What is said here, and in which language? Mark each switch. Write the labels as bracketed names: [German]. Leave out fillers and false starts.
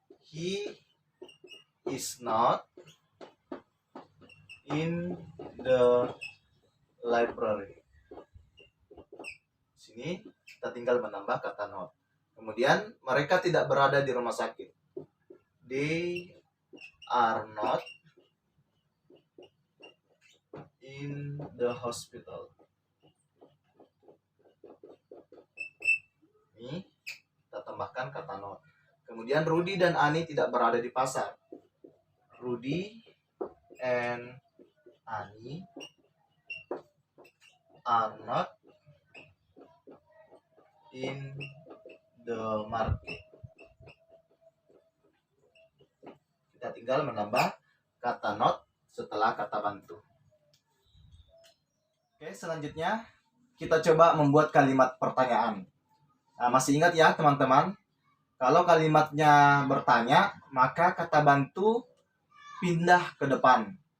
[English] He is not in the library. [Indonesian] Sini kita tinggal menambah kata not. Kemudian mereka tidak berada di rumah sakit. [English] They are not in the hospital. [Indonesian] Ini kita tambahkan kata not. Kemudian Rudy dan Ani tidak berada di pasar. [English] Rudy and Ani are not in the market. [Indonesian] Kita tinggal menambah kata not setelah kata bantu. Oke, selanjutnya kita coba membuat kalimat pertanyaan. Nah, masih ingat ya teman-teman? Kalau kalimatnya bertanya, maka kata bantu pindah ke depan.